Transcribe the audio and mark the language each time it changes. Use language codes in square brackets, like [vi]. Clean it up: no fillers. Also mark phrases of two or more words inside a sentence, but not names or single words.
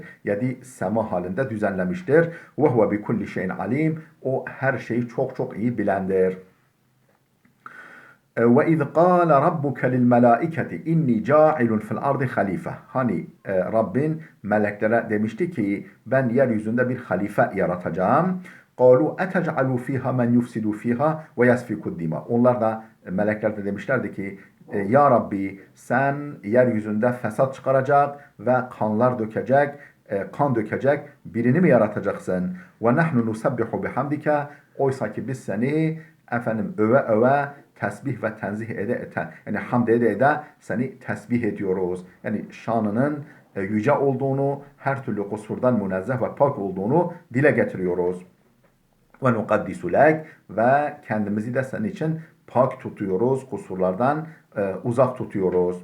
[tr] 7 sema halinde düzenlemiştir. [ar] وهو بكل شيء عليم. [tr] O her şeyi çok çok iyi bilendir. [ar] وإذ قال ربك للملائكة إني جاعل في الأرض خليفة. [tr] Hani Rabbin meleklere demişti ki ben yeryüzünde bir halife yaratacağım. [ar] قَالُوا اَتَجْعَلُوا ف۪يهَا مَنْ يُفْسِدُ ف۪يهَا وَيَسْفِكُ الدِّمَا. [tr] Onlar da melekler de demişlerdi ki Ya Rabbi sen yeryüzünde fesat çıkaracak ve kanlar dökecek, kan dökecek birini mi yaratacaksın? [ar] وَنَحْنُ نُسَبِّحُ بِحَمْدِكَ. [tr] Oysa ki biz seni öve öve tesbih ve tenzih yani hamd ede seni tesbih ediyoruz. Yani şanının yüce olduğunu, her türlü kusurdan münezzeh ve pak olduğunu dile getiriyoruz. [ar] ونقدس لك, [tr] ve kendimizi de senin için pak tutuyoruz, kusurlardan uzak tutuyoruz.